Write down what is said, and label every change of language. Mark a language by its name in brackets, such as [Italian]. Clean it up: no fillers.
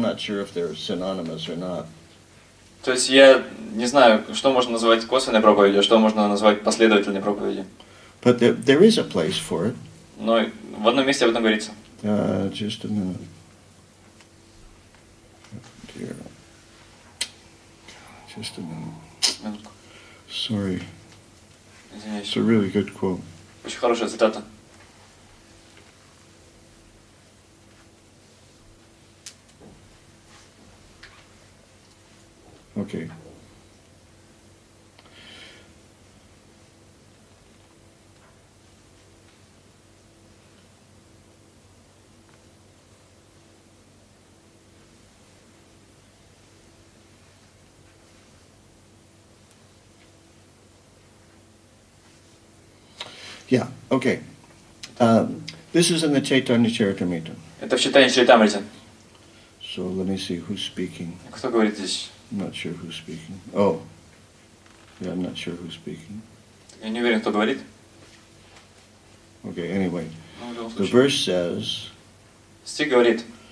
[English] I'm not sure if they're synonymous or not. [Russian] То есть я не знаю, что можно назвать косвенной проповедью, а что можно назвать последовательной проповедью. [English] But there is a place for it. [Russian] Но в одном месте об этом говорится. [English] Just a minute. Dear. Just a minute. [Russian] Минутку. [English] Sorry. [Russian] Извиняюсь. [English] It's a really good quote. [Russian] Очень хорошая цитата. [English] Okay. Yeah, okay. This is in the Chaitanya Charitamrita. [Russian] Это в читании Чаритамрити. [English] So let me see who's speaking. [Russian] Кто говорит здесь? [English] I'm not sure who's speaking. Oh. Yeah, I'm not sure who's speaking. [Russian] Я не уверен, кто говорит. [English] Okay, anyway. [Russian] Ну, в любом [English] The [Russian] случае. [English] verse says, [Russian] Стих говорит.